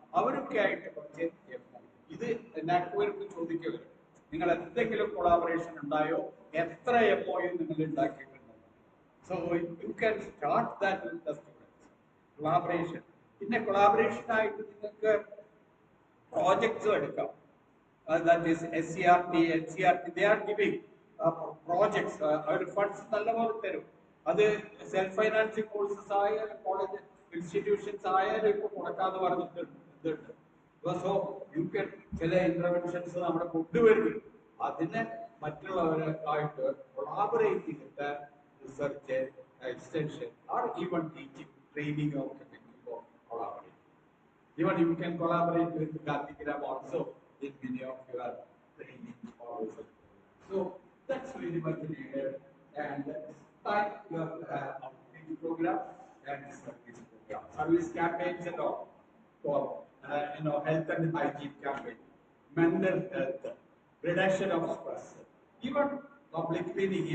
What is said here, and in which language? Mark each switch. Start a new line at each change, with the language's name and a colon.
Malayalam: അവരൊക്കെ ആയിട്ട് കുറച്ച് ഇത് നാക്വർക്ക് ചോദിക്കുക, നിങ്ങൾ എന്തെങ്കിലും കൊളാബറേഷൻ ഉണ്ടായോ, എത്ര MOU നിങ്ങൾ ഉണ്ടാക്കിയിട്ടുണ്ടോ?
English: So you can start that with the students. Collaboration.
Malayalam: പിന്നെ കൊളാബറേഷൻ ആയിട്ട് നിങ്ങൾക്ക് പ്രോജക്ട്സ് എടുക്കാം.
English: That is SCRT, NCRT, they are giving projects.
Malayalam: Our funds നല്ലപോലെ തരും. അത് സെൽഫ് ഫൈനാൻസിങ് കോഴ്സസ് ആയാലും കോളേജ് ഇൻസ്റ്റിറ്റ്യൂഷൻസ് ആയാലും ഇപ്പൊ കൊടുക്കാന്ന് പറഞ്ഞിട്ടുണ്ട്.
English: so you can
Malayalam: ചില ഇന്റർവെൻഷൻസ് നമ്മുടെ കൊണ്ടുവരും. അതിനെ മറ്റുള്ളവരായിട്ട് കൊളാബറേറ്റ് ചെയ്തിട്ട് research, extension
English: or even teaching, training
Malayalam: ഒക്കെ വെക്കുമ്പോൾ collaborate.
English: Even you can collaborate with Gandhigram also in many of your training or research. So that's very much needed. And type you have to have outreach program and service program, service campaigns and all for health and hygiene campaign, mental health, reduction of stress, even public cleaning.